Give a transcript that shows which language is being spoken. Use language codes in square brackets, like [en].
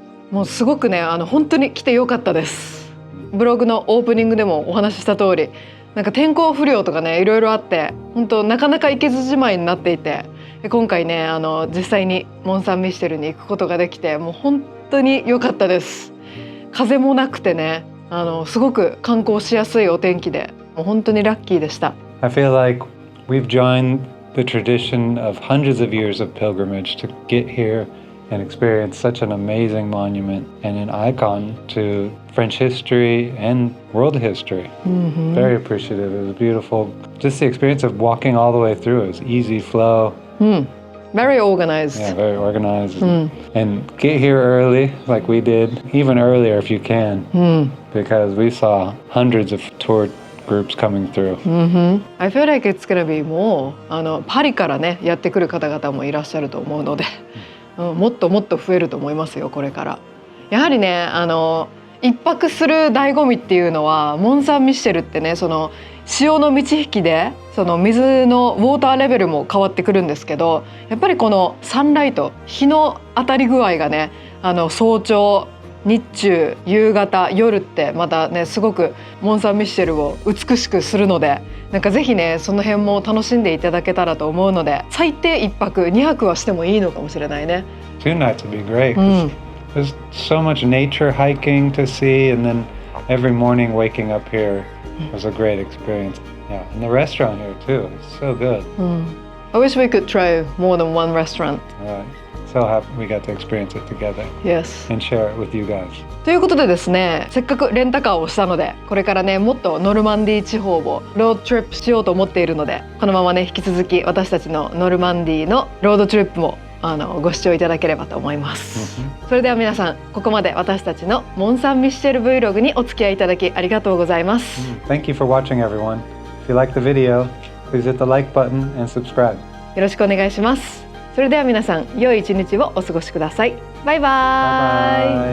[ja] もうすごくね本当に来てよかったです。ブログのオープニングでもお話しした通り、なんか天候不良とかねいろいろあって本当なかなか行けずじまいになっていて、今回ね実際にモン・サン・ミッシェルに行くことができて、もう本当に良かったです。風もなくてねすごく観光しやすいお天気で、もう本当にラッキーでした。 [en] I feel like we've joined the tradition of hundreds of years of pilgrimage to get here and experience such an amazing monument and an icon to French history and world history. Very appreciative. It was beautiful. Just the experience of walking all the way through. It was easy flow. Very organized. Yeah, very organized. And get here early, like we did, even earlier if you can, because we saw hundreds of tour groups coming through. I feel like it's gonna be [ja] もうパリからねやってくる方々もいらっしゃると思うので、もっともっと増えると思いますよこれから。やはりね一泊する醍醐味っていうのはモン・サン・ミッシェルってねその潮の満ち引きでその水のウォーターレベルも変わってくるんですけど、やっぱりこのサンライト日の当たり具合がね早朝日中夕方夜ってまたねすごくモン・サン・ミッシェルを美しくするので、なんかぜひねその辺も楽しんでいただけたらと思うので、最低1泊2泊はしてもいいのかもしれないね。 [en] 2 nights would be great. There's so much nature hiking to see, and then every morning waking up here was a great experience. Yeah, and the restaurant here too. It's so good. I wish we could try more than one restaurant. So happy we got to experience it together Yes. and share it with you guys. [ja] ということでですね、せっかくレンタカーをしたのでこれからねもっとノルマンディー地方をロードトリップしようと思っているので、このままね引き続き私たちのノルマンディーのロードトリップもご視聴いただければと思います。それでは皆さんここまで私たちのモン・サン・ミッシェル Vlog にお付き合いいただきありがとうございます。 [en] Thank you for watching, everyone. If you like the video, please hit the like button and subscribe. [ja] よろしくお願いします。それでは皆さん良い一日をお過ごしください。バイバイ。